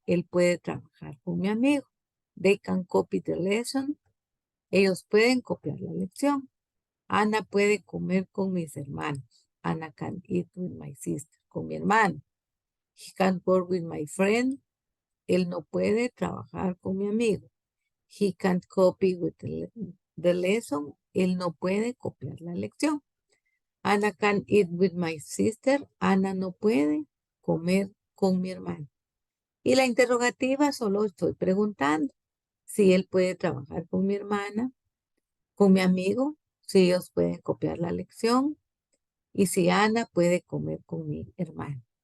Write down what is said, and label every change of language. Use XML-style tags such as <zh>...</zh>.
<es>Él puede trabajar con mi amigo.</es> <en>They can copy the lesson.</en> <es>Ellos pueden copiar la lección. Ana puede comer con mis hermanos.</es> <en>Anna can eat with my sister.</en> <es>Con mi hermano.</es> <en>He can't work with my friend.</en> <es>Él no puede trabajar con mi amigo.</es> <en>He can't copy with the lesson.</en> <es>Él no puede copiar la lección.</es> <en>Anna can eat with my sister.</en> <es>Ana no puede comer con mi hermano. Y la interrogativa solo estoy preguntando si él puede trabajar con mi hermana, con mi amigo, si ellos pueden copiar la lección y si Ana puede comer con mi hermano.</es>